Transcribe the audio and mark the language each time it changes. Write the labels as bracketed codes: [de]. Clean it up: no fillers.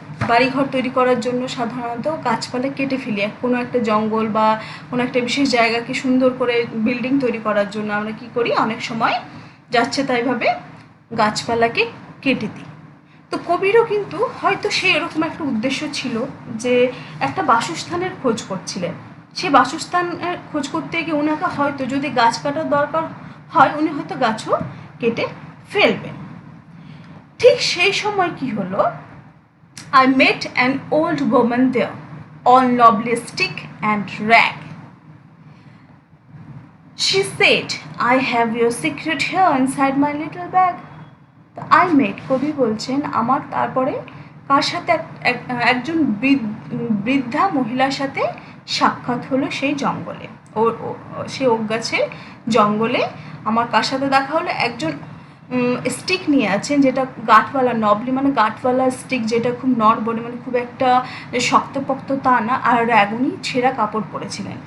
[bn] বাড়িঘর তৈরি করার জন্য সাধারণত গাছপালা কেটে ফেলি, কোনো একটা জঙ্গল বা কোনো একটা বিশেষ জায়গাকে সুন্দর করে বিল্ডিং তৈরি করার জন্য আমরা কি করি, অনেক সময় যাচ্ছে তাইভাবে গাছপালাকে কেটে দিই। তো কবিরও কিন্তু হয়তো সেই এরকম একটা উদ্দেশ্য ছিল, যে একটা বাসস্থানের খোঁজ করছিলেন। সেই বাসস্থানের খোঁজ করতে গিয়ে ওনাকে হয়তো যদি গাছ কাটার দরকার হয়, উনি হয়তো গাছও কেটে ফেলবেন। ঠিক সেই সময় কি হলো, [en] I met an old woman there, all lovely stick and rag. She said, I have your secret here inside my little bag. [bn] I met, কবি বলছেন, আমার তারপরে কার সাথে একজন বৃদ্ধা মহিলার সাথে সাক্ষাৎ হলো সেই জঙ্গলে, সেই ওক গাছের জঙ্গলে আমার কার সাথে দেখা হলো, একজন স্টিক নিয়ে আছেন, যেটা গাঁটওয়ালা, নবলি মানে গাঁটওয়ালা স্টিক, যেটা খুব নড়বড়ে, মানে খুব একটা শক্তপোক্ত তা না, আর উনি ছেঁড়া কাপড় পরেছিলেন।